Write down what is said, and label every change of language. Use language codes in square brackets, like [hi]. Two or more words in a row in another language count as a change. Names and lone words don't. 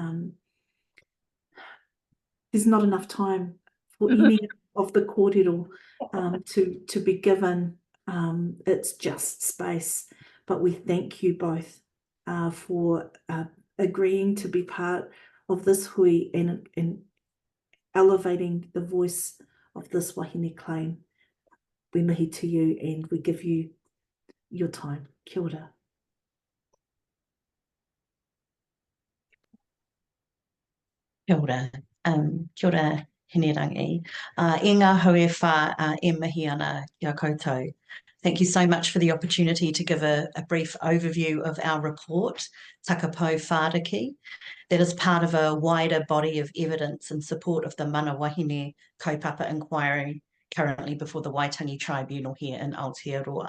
[en] There's not enough time for any of the kōrero to be given its just space, but we thank you both for agreeing to be part of this hui and elevating the voice of this wahine claim. We mihi to you and we give you your time. [mi] Kia ora. Kia ora. Kia ora, Hinerangi. E ngā haue whā e mihi ana kia koutou. [en] Thank you so much for the opportunity to give a brief overview of our report, Takapau Whāriki, that is part of a wider body of evidence in support of the Mana Wāhine kaupapa inquiry currently before the Waitangi Tribunal here in Aotearoa.